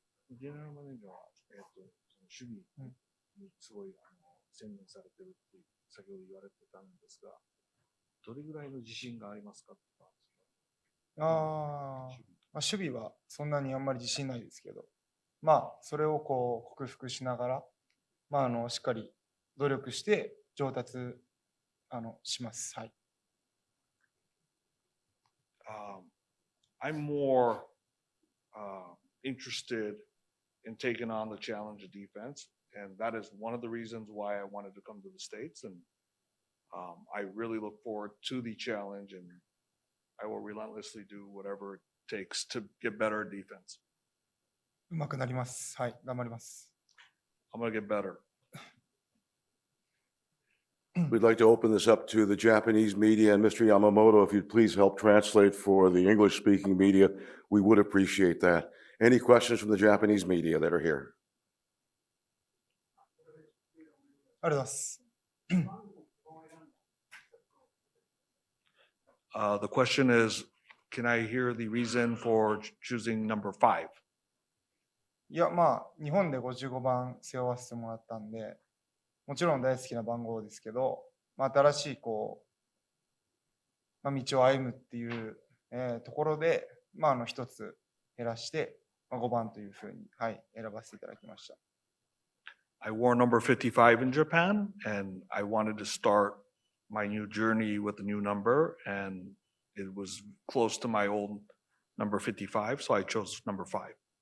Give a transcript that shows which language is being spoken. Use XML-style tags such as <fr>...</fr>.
<ja>ジェネラルマネージャーは、その守備にすごい専念されてるって先ほど言われてたんですが、どれぐらいの自信がありますかって言ったんですか？守備はそんなにあんまり自信ないですけど、まあ、それをこう克服しながら、まあ、しっかり努力して上達します。はい。</ja> <en>I'm more interested in taking on the challenge of defense, and that is one of the reasons why I wanted to come to the States. And I really look forward to the challenge, and I will relentlessly do whatever it takes to get better at defense.</en> <ja>うまくなります。はい。頑張ります。</ja> <en>I'm going to get better. We'd like to open this up to the Japanese media, and Mr. Yamamoto, if you'd please help translate for the English-speaking media, we would appreciate that. Any questions from the Japanese media that are here?</en> <ja>ありがとうございます。</ja> <en>The question is, can I hear the reason for choosing number 5?</en> <ja>いや、まあ、日本で55番背負わせてもらったんで、もちろん大好きな番号ですけど、まあ、新しいこう、まあ、道を歩むっていう、ところで、まあ、一つ減らして、まあ、5番というふうに、はい、選ばせていただきました。</ja> <en>I wore number 55 in Japan, and I wanted to start my new journey with a new number, and it was close to my old number 55, so I chose number 5.</en>